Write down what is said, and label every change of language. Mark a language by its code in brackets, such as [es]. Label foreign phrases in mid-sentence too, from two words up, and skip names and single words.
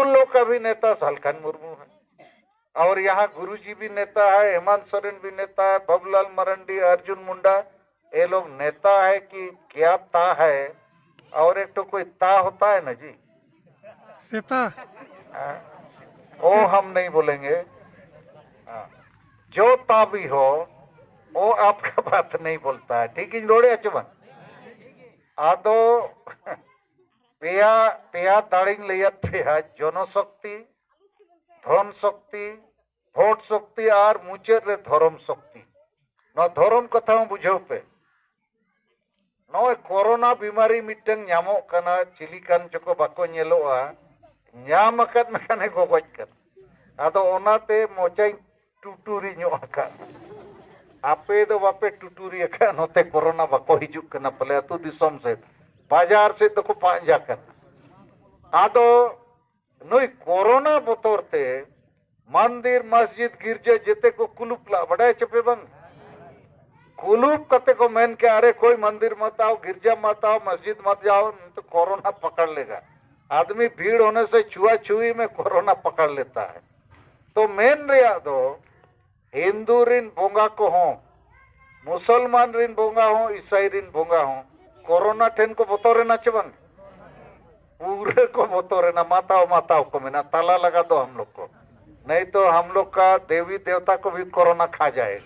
[hi] उन लोग का भी नेता सालखन मुर्मू है। और यहाँ गुरुजी भी नेता है, हेमंत सोरेन भी नेता है, बबूलाल मरंडी, अर्जुन मुंडा, ये लोग नेता है कि क्या ता है? और एक तो कोई ता होता है ना जी, सीता वो हम नहीं बोलेंगे। जो ता भी हो वो आपका बात नहीं बोलता है, ठीक है [sat] जोड़े अचबन आदो पेया पेया दाड़िंग लियत पेया जनशक्ति, धन शक्ति, भोट शक्ति और मुचेद रे धर्म शक्ति। न धर्म कथा बुझाव पे नय कोरोना बीमारी मिटंग ᱧᱟᱢᱚᱜ कना चिलिकान चको बाको नेलोआ ᱧᱟᱢ अकद मकाने गोगज कर आदो ओनाते मोचाई टुटुरी ᱧᱚᱜ अका आपे दो बापे टुटुरी अका नोते कोरोना बाको हिजुक कना पले अतु दिसोम से बाजार से तो को पांजा कर आदो नय कोरोना बोतोरते मंदिर मस्जिद गिरजा जेते को कुलुप ला बड़ाय चपे बंग कुलूप कते को मैन के [hi] अरे कोई मंदिर मत आओ, गिरजा मत आओ, मस्जिद मत जाओ, तो कोरोना पकड़ लेगा। आदमी भीड़ होने से छुआ छुई में कोरोना पकड़ लेता है। [sat] तो मेन रिया दो हिंदू रिन बोंगा को हो, मुसलमान रिन बोंगा हो, ईसाई रिन बोंगा हो, कोरोना ठेन को बतौरे ना चबंग पूरे को बतौरे ना माताओ माताओ को में ना [hi] ताला लगा दो हम लोग को नहीं तो हम लोग का देवी देवता को भी कोरोना खा जाएगा।